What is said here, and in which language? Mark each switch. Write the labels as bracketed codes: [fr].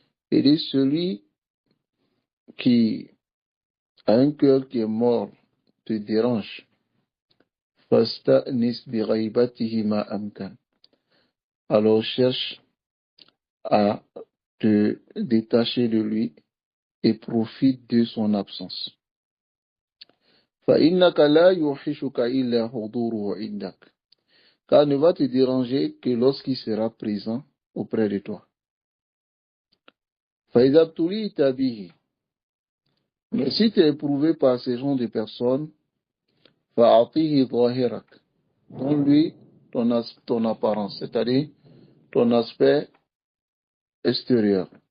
[fr] Il dit celui qui a un cœur qui est mort te dérange. [ar] فاستأنس بغيبته ما أمكن. [fr] Alors cherche à te détacher de lui et profite de son absence. [ar] فإنك لا يوحشك إلا حضوره عندك. [fr] Car ne va te déranger que lorsqu'il sera présent auprès de toi. [ar] فإذا ابتليت به. [fr] Mais si tu es éprouvé par ces genres de personnes, [ar] فأعطيه ظاهرك. [fr] Donne-lui ton apparence, c'est-à-dire ton aspect extérieur.